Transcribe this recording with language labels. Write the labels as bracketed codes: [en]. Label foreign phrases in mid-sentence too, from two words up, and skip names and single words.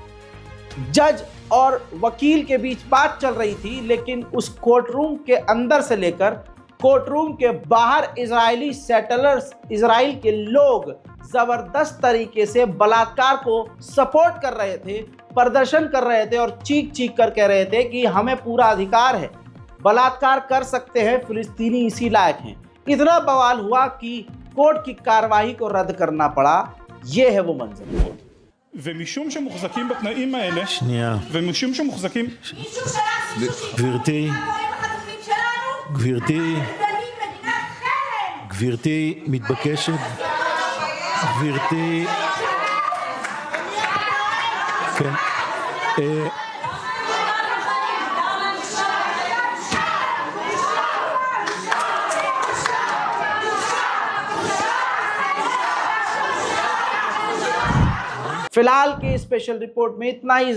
[hi] जज और वकील के बीच बात चल रही थी, लेकिन उस [en] court room [hi] के अंदर से लेकर [en] court room [hi] के बाहर इजरायली सेटलर्स, इजराइल के लोग जबरदस्त तरीके से बलात्कार को सपोर्ट कर रहे थे, प्रदर्शन कर रहे थे और चीख चीख कर कह रहे थे कि हमें पूरा अधिकार है, बलात्कार कर सकते हैं, फिलिस्तीनी इसी लायक हैं। इतना बवाल हुआ कि कोर्ट की कार्रवाई को रद्द करना पड़ा। ये है वो मंजर। [he] ומשום שמוחזקים בתנאים האלה, שנייה. ומשום שמוחזקים... גברתי, גברתי מתבקשת, גברתי, כן, [hi] फिलहाल के [en] special report [hi] में इतना ही।